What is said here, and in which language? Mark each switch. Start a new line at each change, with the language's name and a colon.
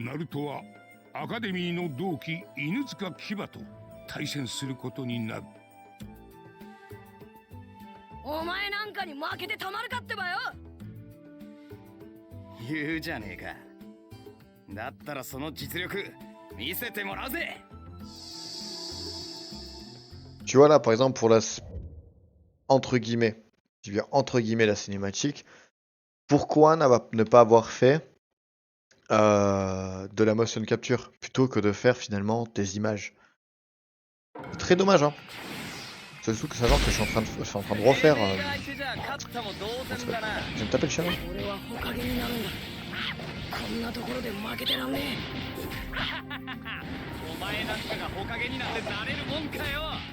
Japanese: ナルトはアカデミーの同期犬塚牙と対戦することになる。お前に負けてたまるかってばよ。言うじゃねえか。だったらその実力見せてもらうぜ。
French: Tu vois là, par exemple, pour la entre guillemets, je veux dire entre guillemets la cinématique, pourquoi ne pas avoir fait de la motion capture plutôt que de faire finalement des images? C'est très dommage, hein. C'est surtout que sachant que je suis en train de refaire. Je vais me taper le chien.
Japanese: 俺は火影になるんだ。こんなところで負けてらんねお前なんかが火影になんてなれるもんかよ。